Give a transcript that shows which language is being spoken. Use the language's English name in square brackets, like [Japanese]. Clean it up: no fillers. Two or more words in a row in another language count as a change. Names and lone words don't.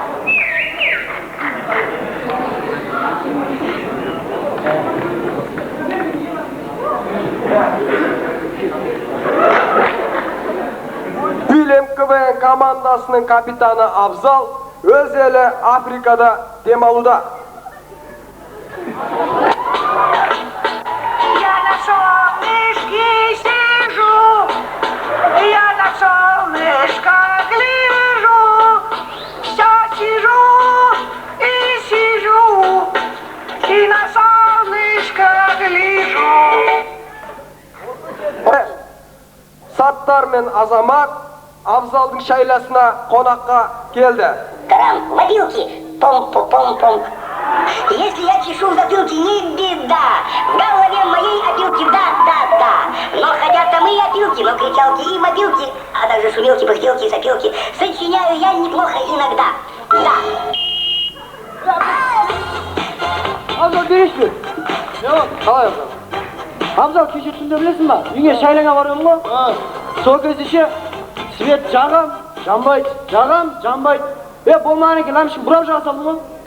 [Kazakh] Фильм КВН командасының капитаны Абзал өз елі Африкада демалуда. [Russian] Я на солнышке сижу, я на солнышко гляжу, все сижу и сижу, и на солнышко гляжу. [Kazakh] Саттар мен Азамат Абзалдың шайласына қонаққа келді. [Russian] Тарам, мобилки, пом-пом-пом-пом. Если я чешу в затылке, не беда. В голове моей опилки, да. Но хотят там и опилки, но кричалки и мобилки, а также шумелки, пыхтелки и сопелки. Сочиняю я неплохо иногда. Да. [Kazakh] Абзал берешпе. Қалай Абзал? Абзал кеше түсінде білесің ба? Үйге шайлаңа барамын ғой. Сол кезде ше свет жағам, жанбайды, жағам, жанбайды. Болмаған екен, лампочка бұрап жаға салдым ғой.